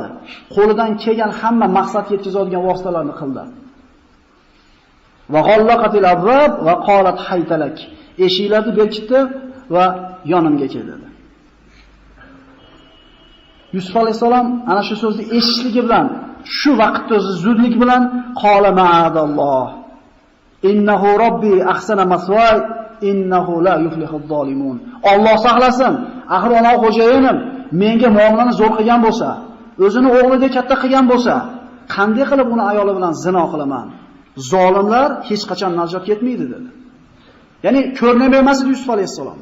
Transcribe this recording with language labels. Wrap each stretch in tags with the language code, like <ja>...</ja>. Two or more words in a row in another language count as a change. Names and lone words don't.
<uz>Qo'lidan kelgan hamma maqsad yetkazadigan vositalarni qildi.</uz> <ar>وغلقت الأبواب وقالت هيت لك.</ar> <uz>Eshiklarni berkitdi va yonimga kel dedi. Yusuf alayhisalom ana shu so'zni eshitishligi bilan, shu vaqtda o'zi zudlik bilan</uz> <ar>قال معاذ الله. إنه ربي أحسن مثواي إنه لا يفلح الظالمون.</ar> <uz>Alloh saqlasin. Axir ona xo'jayinim menga muomalani zo'r qilgan bo'lsa, o'zini o'g'lidek katta qilgan bo'lsa, qanday qilib uni ayoli bilan zino qilaman? Zolimlar hech qachon najot yetmaydi dedi. Ya'ni ko'rnamay emas edi Yusuf alayhisalom.</uz>